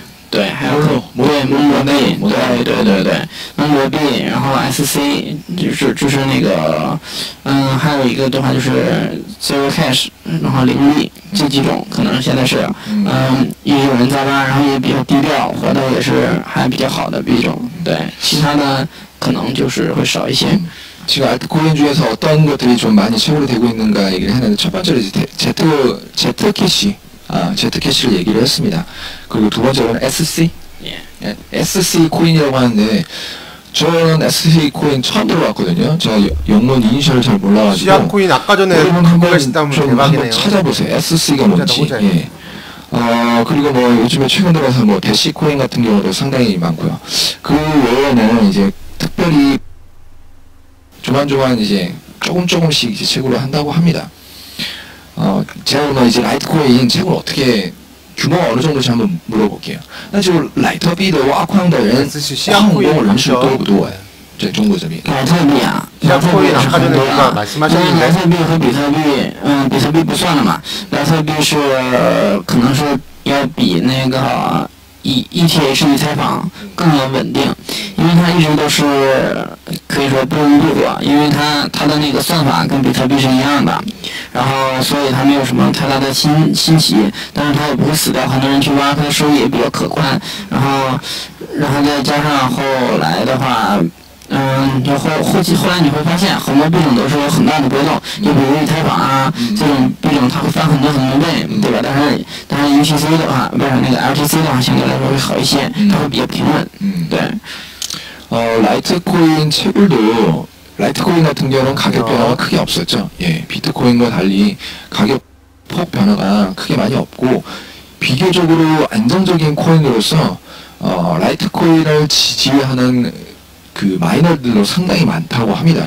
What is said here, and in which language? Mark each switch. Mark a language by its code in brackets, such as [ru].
[zh] 对，还有蒙罗币，对，蒙罗币，然后 SC 就是那个，还有一个的话就是 Zero Cash， 然后0币，这几种可能现在是，也有人在挖，然后也比较低调，活的也是还比较好的币种，对，其他的可能就是会少一些。 [ko] 지금 알트코인 중에서 어떤 것들이 좀 많이 채굴이 되고 있는가 얘기를 했는데 첫 번째로 이제 제트캐시. 제트캐시를 얘기를 했습니다. 그리고 두 번째로는 SC? SC 코인이라고 하는데 저는 SC 코인 처음 들어봤거든요. 제가 영문 이니셜을 잘 몰라가지고 시아 코인 아까 전에 한번 찾아보세요. SC가 뭔지. 예. 그리고 뭐 요즘에 최근 들어서 뭐 대시 코인 같은 경우도 상당히 많고요. 그 외에는 이제 특별히 조만조만 이제 조금씩 이제 채굴을 한다고 합니다. 제가 그러면 이제 라이트코인 채굴 어떻게 규모가 어느 정도인지 한번 물어볼게요. [zh] 那就莱特币的挖矿的人，矿工人数多不多？在中国这边。莱特币啊，莱特币是很多啊。因为莱特币和比特币，比特币不算了嘛。莱特币是可能是要比那个ETH 以太坊更要稳定，因为它一直都是可以说不温不火，因为它的那个算法跟比特币是一样的，然后所以它没有什么太大的新奇，但是它也不会死掉，很多人去挖，它的收益也比较可观，然后再加上后来的话，就后来你会发现很多币种都是有很大的波动，就比如以太坊啊这种币种它会翻很多倍，对吧？但是 UTC 的话，不是那个 LTC 的话，相对来说会好一些，它会比较平稳。对。 [ko] 라이트코인 채굴도 라이트코인 같은 경우는 가격 변화가 크게 없었죠. 예, 비트코인과 달리 가격 폭 변화가 크게 많이 없고 비교적으로 안정적인 코인으로서 라이트코인을 지지하는 그 마이너들도 상당히 많다고 합니다.